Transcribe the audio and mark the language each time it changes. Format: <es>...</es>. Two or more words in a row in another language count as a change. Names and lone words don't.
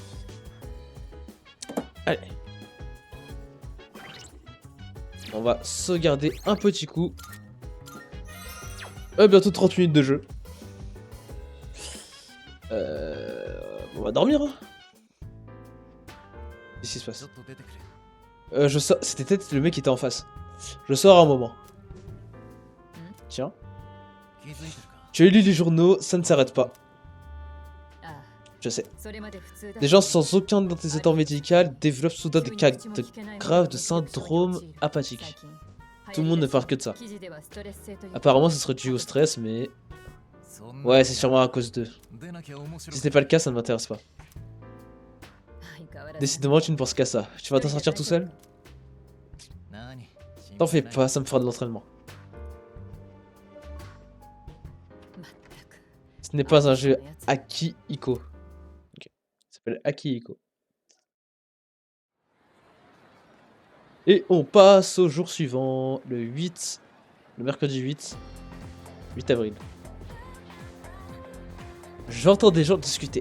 <fr>Allez. On va sauvegarder un petit coup. Bientôt 30 minutes de jeu. On va dormir, hein. Qu'est-ce qui se</fr> <ja>ちょ</ja> <fr>passe?</fr> <ja>っと出てくれ。</ja> <fr>Je sors. C'était peut-être le mec qui était en face. Je sors un moment. Tiens.</fr> <ja>気づいてるか。</ja> <fr>Tu as lu les journaux, ça ne s'arrête pas. あ Je sais.</fr> <ja>それまで普通だ</ja> <fr>Des gens sans aucun antécédent médical développent soudain des cas graves de syndrome apathique. Tout le monde ne parle que de ça.</fr> <ja>記事ではストレス性という</ja> <fr>Apparemment, ce serait dû au stress, mais</fr> <ja>そんな</ja> <fr>ouais, c'est sûrement à cause d'eux.</fr> <ja>出なきゃ面白</ja> <fr>Si</fr> <ja>く</ja> <fr>c'est pas le cas, ça ne m'intéresse pas.</fr> <ja>相変わらず</ja> <fr>Décidément, tu ne penses qu'à ça. Tu vas t'en sortir tout seul?</fr> <ja>何</ja> <fr>T'en fais pas, ça me fera de l'entraînement.</fr> <ja>まったく</ja> <fr>Ce n'est pas un jeu Akihiko. Ok. Il s'appelle Akihiko. Et on passe au jour suivant, le 8, le mercredi 8 avril. J'entends des gens discuter.</fr>